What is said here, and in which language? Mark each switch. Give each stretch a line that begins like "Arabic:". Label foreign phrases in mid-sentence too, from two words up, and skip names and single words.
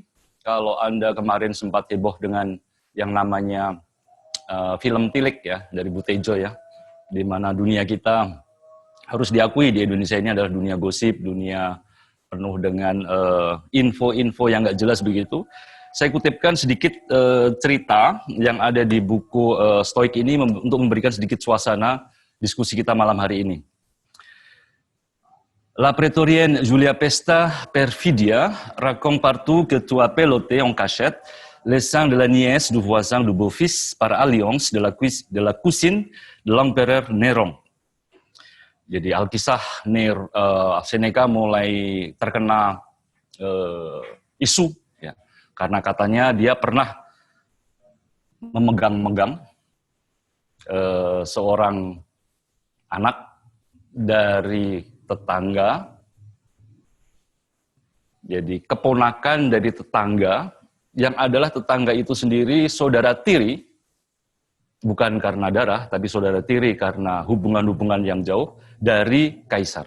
Indonesian: Kalau Anda kemarin sempat heboh dengan yang namanya film Tilik ya dari Butejo ya, di mana dunia kita harus diakui di Indonesia ini adalah dunia gosip, dunia penuh dengan info-info yang nggak jelas begitu. Saya kutipkan sedikit cerita yang ada di buku Stoik ini untuk memberikan sedikit suasana diskusi kita malam hari ini.
French: La prétorienne Julia Pesta Perfidia raconte partout que tu as peloté en cachette les seins de la nièce du voisin du beau-fils par alliance de la cousine de l'empereur Néron.
Indonesian: Jadi Alkisah Seneca mulai terkena isu ya, karena katanya dia pernah memegang seorang anak dari tetangga, jadi keponakan dari tetangga yang adalah tetangga itu sendiri saudara tiri, bukan karena darah, tapi saudara tiri karena hubungan-hubungan yang jauh dari kaisar.